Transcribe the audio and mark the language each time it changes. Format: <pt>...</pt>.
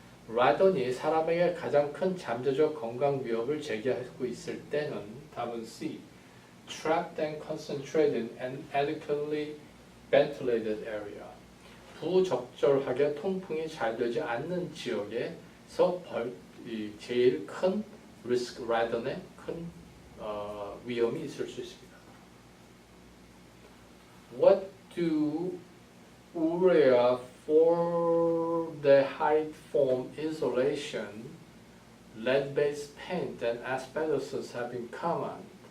<ko>라돈이 사람에게 가장 큰 잠재적 건강 위협을 제기하고 있을 때는 답은 C.</ko> <en>Trapped and concentrated and adequately ventilated area.</en> <ko>부적절하게 통풍이 잘 되지 않는 지역에서 제일 큰 리스크, 라돈의 큰 위험이 있을 수 있습니다.</ko> <en>What do urea formaldehyde foam insulation, lead-based paint, and asbestosis have in common?</en>